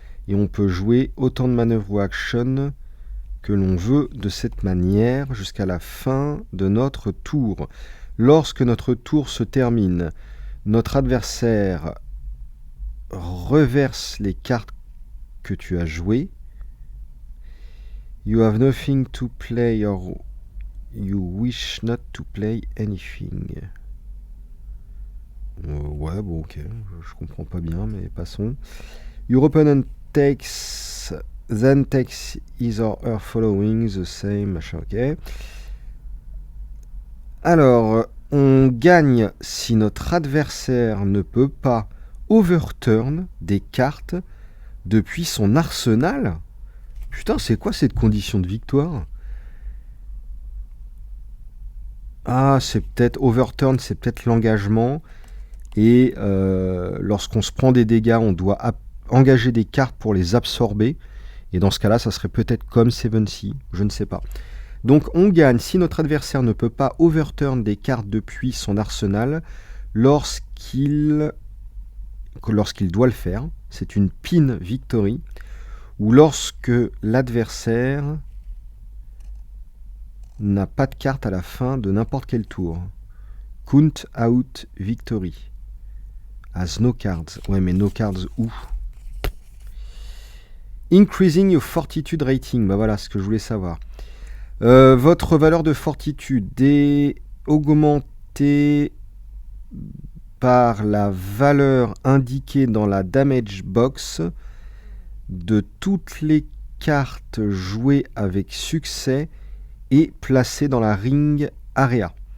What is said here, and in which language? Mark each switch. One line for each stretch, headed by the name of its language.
French: Et on peut jouer autant de manœuvres ou actions que l'on veut de cette manière jusqu'à la fin de notre tour. Lorsque notre tour se termine, notre adversaire reverse les cartes que tu as jouées.
English: You have nothing to play or you wish not to play anything.
French: Ouais, bon, ok, je comprends pas bien, mais passons.
English: Your opponent then takes his or her following the same, machin, ok.
French: Alors, on gagne si notre adversaire ne peut pas overturn des cartes depuis son arsenal. Putain, c'est quoi cette condition de victoire? Ah, c'est peut-être overturn, c'est peut-être l'engagement. Et lorsqu'on se prend des dégâts, on doit engager des cartes pour les absorber. Et dans ce cas-là, ça serait peut-être comme 7C, je ne sais pas. Donc on gagne si notre adversaire ne peut pas overturn des cartes depuis son arsenal lorsqu'il doit le faire. C'est une pin victory. Ou lorsque l'adversaire n'a pas de carte à la fin de n'importe quel tour.
English: Count out victory. As no cards.
French: Ouais, mais
English: no cards
French: où?
English: Increasing your fortitude rating.
French: Bah voilà ce que je voulais savoir. Votre valeur de fortitude est augmentée par la valeur indiquée dans la damage box de toutes les cartes jouées avec succès et placées dans la ring area.